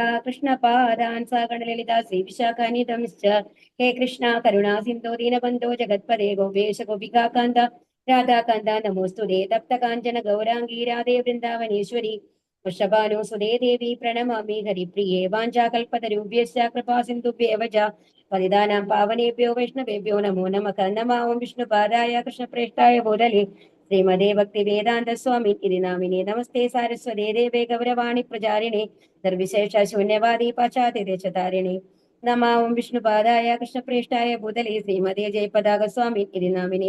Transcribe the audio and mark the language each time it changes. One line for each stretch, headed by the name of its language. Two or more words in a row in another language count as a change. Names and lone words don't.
Sanskrit: കൃഷ്ണപാദാൻ സഗണലളിത ശ്രീവിശാഖാനിധംശ്ച ഹേ കൃഷ്ണ കരുണാ സിന്ധോ ദീനബന്ധോ ജഗത്പദേ ഗോപേശ ഗോപികാന്ത രാധാകാന്ത നമോസ്തുതേ തപ്ത കാഞ്ചന ഗൗരാംഗീ രാധേ വൃന്ദാവനേശ്വരി വൃഷഭാനുസുതേ ദേവി പ്രണമാമി ഹരിപ്രിയേ വാഞ്ചാകൽപതരുഭ്യശ്ച കൃപാ സിന്ധുഭ്യേവ ച പതിതാനാം പാവനേഭ്യോ വൈഷ്ണവേഭ്യോ നമോ നമഃ. നമാം വിഷ്ണുപാദായ കൃഷ്ണപ്രേഷ്ഠായ ഭൂതലേ ശ്രീമദേ ഭക്തി വേദാന്ത സ്വാമി ഇതി നാമിനെ. നമസ്തേ സാരസ്വതേ ദേവേ ഗൗരവാണി പ്രചാരിണേ നിർവിശേഷ ശൂന്യവാദി പാശ്ചാത്യ ദേശതാരിണേ. നമാം വിഷ്ണുപാദായ കൃഷ്ണപ്രേഷ്ഠായ ഭൂതലേ ശ്രീമദേ ജയപതാക സ്വാമി ഇതി നാമിനെ.